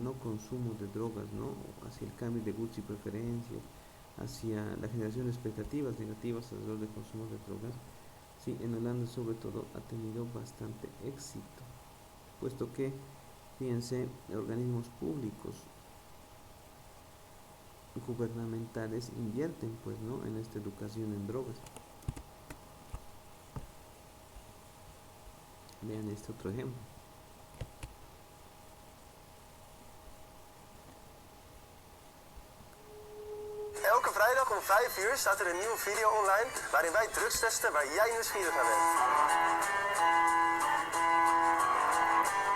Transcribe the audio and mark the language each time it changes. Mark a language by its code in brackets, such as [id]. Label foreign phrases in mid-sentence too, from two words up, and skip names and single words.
[es] no consumo de drogas, ¿no?, hacia el cambio de gustos y preferencias, hacia la generación de expectativas negativas alrededor del consumo de drogas, sí, en Holanda sobre todo ha tenido bastante éxito, puesto que, fíjense, organismos públicos gubernamentales invierten, pues, ¿no?, en esta educación en drogas. Vean este otro ejemplo. [nl] Elke vrijdag om 5 uur staat er een nieuwe video online waarin wij drugs testen waar jij nieuwsgierig naar bent.